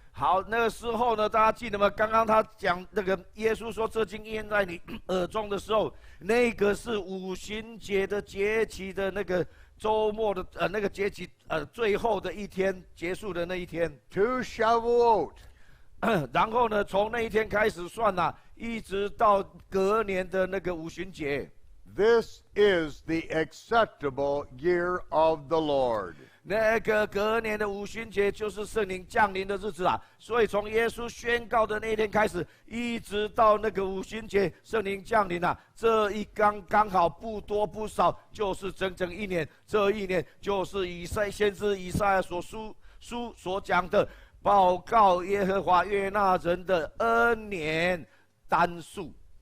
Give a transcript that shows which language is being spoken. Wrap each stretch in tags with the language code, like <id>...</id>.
<zh>好，那个时候呢，大家记得吗？刚刚他讲那个耶稣说这经应验在你耳中的时候，那个是五旬节的节期的那个周末的那个节期最后的一天结束的那一天。</zh> <en>To Shavuot.</en> <zh>然后呢，从那一天开始算啦，一直到隔年的那个五旬节。</zh> <en>This is the acceptable year of the Lord.</en> <zh>那个隔年的五旬节就是圣灵降临的日子啊，所以从耶稣宣告的那一天开始，一直到那个五旬节圣灵降临啊，这一刚好不多不少，就是整整1年。这1年就是先知以赛亚所讲的，报告耶和华悦纳人的恩年单数。</zh>